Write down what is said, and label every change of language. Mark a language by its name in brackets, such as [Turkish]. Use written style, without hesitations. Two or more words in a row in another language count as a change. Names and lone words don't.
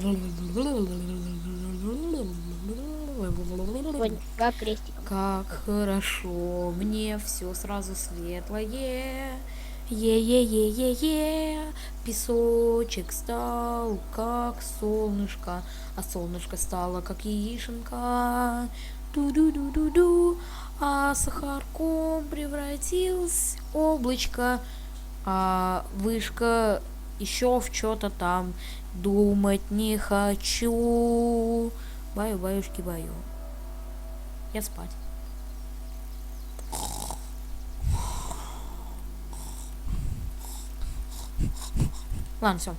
[Russian] Вот, как крестиком. Как хорошо, мне все сразу светлое. Е-е-е-е-е, песочек стал как солнышко, а солнышко стало как яишенка. Ду-ду-ду-ду-ду, а сахарком превратился облачко, а вышка еще в что-то там. Думать не хочу. Баю-баюшки баю. Я спать. Ладно, все.